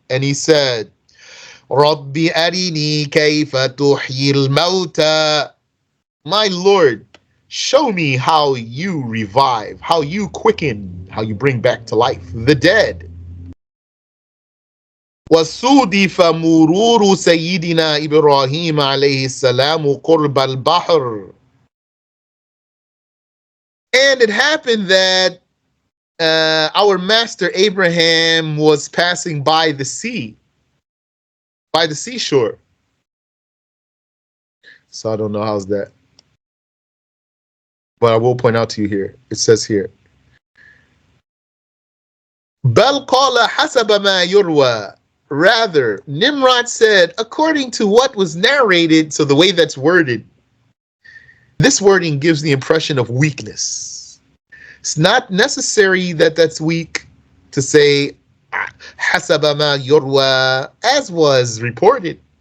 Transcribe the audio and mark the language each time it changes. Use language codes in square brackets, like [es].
[en] And he said, [ar] رَبِّ أَرِنِي كَيْفَ تُحْيِي الْمَوْتَى. [en] My Lord, show me how you revive, how you quicken, how you bring back to life the dead. [ar] وَصُودِفَ مُرُورُ سَيِّدِنَا إِبْرَاهِيمَ عَلَيْهِ السَّلَامُ قُرْبَ الْبَحْرِ. [en] And it happened that our master Abraham was passing by the sea, by the seashore. So I don't know how's that. But I will point out to you here. It says here, [ar] بَلْ قَالَ حَسَبَ مَا يُرْوَى. [en] Rather, Nimrod said, according to what was narrated, so the way that's worded, this wording gives the impression of weakness. It's not necessary that that's weak to say, [ar] حَسَبَ مَا يُرْوَى, [en] as was reported.